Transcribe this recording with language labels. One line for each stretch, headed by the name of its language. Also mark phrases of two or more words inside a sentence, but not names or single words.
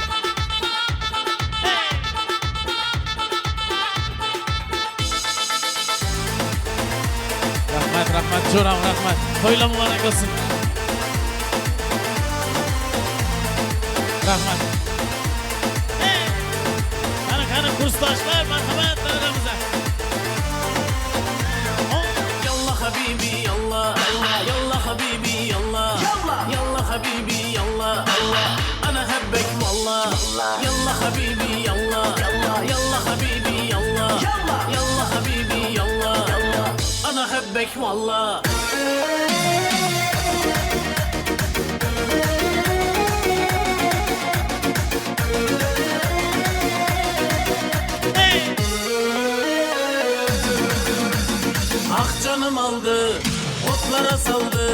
Uzbek: Rahmat, jo'ram rahmat. To'ylar muborak bo'lsin. Rahmat. Qani kursdoshlar, marhamat davramizga.
Arabic: يلا حبيبي يلا، يلا حبيبي يلا. يلا حبيبي يلا، أنا حبك والله. يلا حبيبي يلا، يلا حبيبي يلا. يلا حبيبي يلا، أنا حبك والله.
Turkish: Ah canım aldı, otlara saldı.